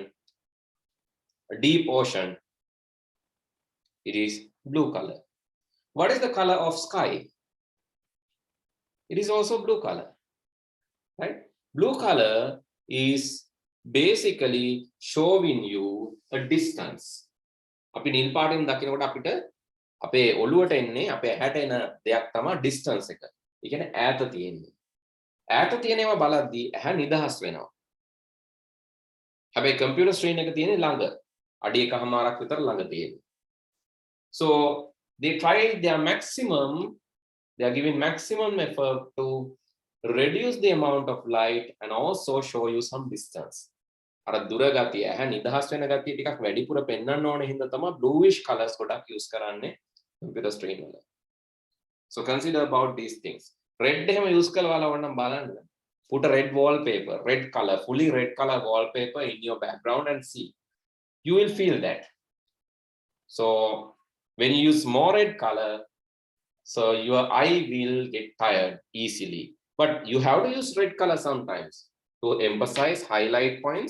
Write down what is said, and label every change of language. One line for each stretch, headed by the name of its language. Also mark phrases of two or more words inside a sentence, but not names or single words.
English: A deep ocean. It is blue color. What is the color of sky? It is also blue color, right? Blue color is basically showing you a distance.
Sinhala: අපි නිල් පාටින් දකිනකොට අපිට අපේ ඔළුවට එන්නේ අපේ ඇහැට එන දෙයක් තමයි distance එක. ඒ කියන්නේ ඈත තියෙන්නේ. ඈත තියෙනේවා බලද්දී ඇහැ නිදහස් වෙනවා. හැබැයි
English: computer screen
Sinhala: එක තියෙන්නේ ළඟ. අඩි එකමාරක් විතර ළඟ තියෙන්නේ.
English: So they tried their maximum. They are giving maximum effort to reduce the amount of light and also show you some distance.
Sinhala: අර දුර ගතිය ඇහැ නිදහස් වෙන ගතිය ටිකක් වැඩිපුර පෙන්වන්න ඕන හින්දා තමයි
English: bluish colors
Sinhala: ගොඩක් use කරන්නේ
English: computer screen
Sinhala: වල.
English: So consider about these things.
Sinhala: Red එහෙම use කරලා වලවන්නම් බලන්න.
English: Put a red wallpaper, red color, fully red color wallpaper in your background and see. You will feel that. So when you use more red color, so your eye will get tired easily. But you have to use red color sometimes to emphasize highlight points.